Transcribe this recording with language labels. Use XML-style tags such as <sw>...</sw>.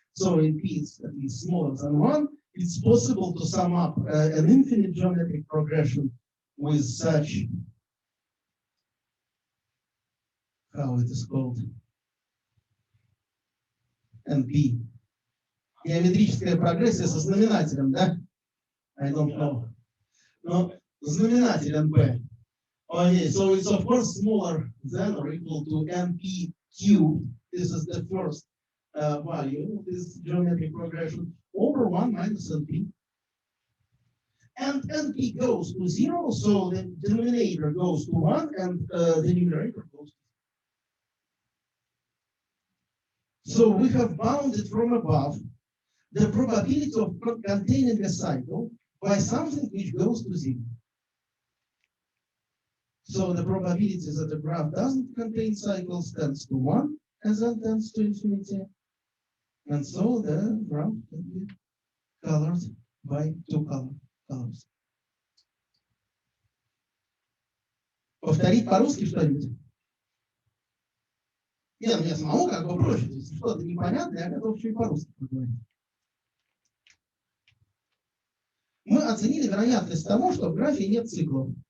<en>So in p it's at least smaller than 1. It's possible to sum up an infinite geometric progression with such, how it is called, NP.</en> <ru>Геометрическая прогрессия со знаменателем, да?</ru> <en>I don't know. No, знаменатель NP. Okay, so it's of course smaller than or equal to NP cubed. This is the first value of this geometric progression over 1 minus NP. And NP goes to 0, so the denominator goes to 1 and the numerator goes to 0. So we have bounded from above the probability of containing a cycle by something which goes to 0. So the probability that the graph doesn't contain cycles tends to 1 and then tends to infinity. And so the graph can be colored by two colors.</en> <ru>Повторить по-русски что-нибудь? Нет, мне самому как бы проще. Если что-то непонятно, я готов еще и по-русски поговорить. Мы оценили вероятность того, что в графе нет циклов.</ru>